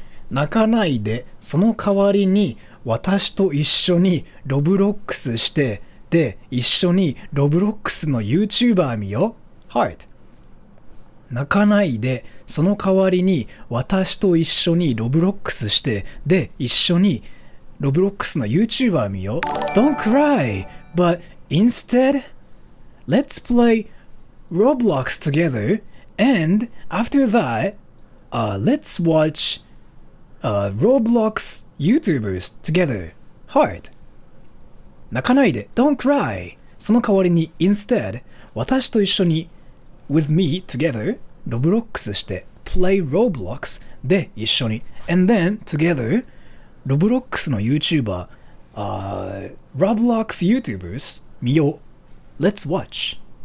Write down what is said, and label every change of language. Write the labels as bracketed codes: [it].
[ja] 泣かないで、その代わりに私と一緒にロブロックスして、で、一緒にロブロックスの YouTuber 見よ。 [en] Heart。 [ja] 泣かないで、その代わりに私と一緒にロブロックスして、で、一緒にロブロックスの YouTuber 見よ。 [en] Don't cry, but instead, let's play Roblox together, and after that, let's watch Roblox YouTubers together. Heart. [ja] 泣かないで [en] Don't cry. [ja] その代わりに [en] instead [ja] 私と一緒に [en] with me together [ja] ロブロックスして [en] play Roblox [ja] で一緒に [en] and then together [ja] ロブロックスの YouTuber [en] Roblox YouTubers [ja] 見よう [en] Let's watch.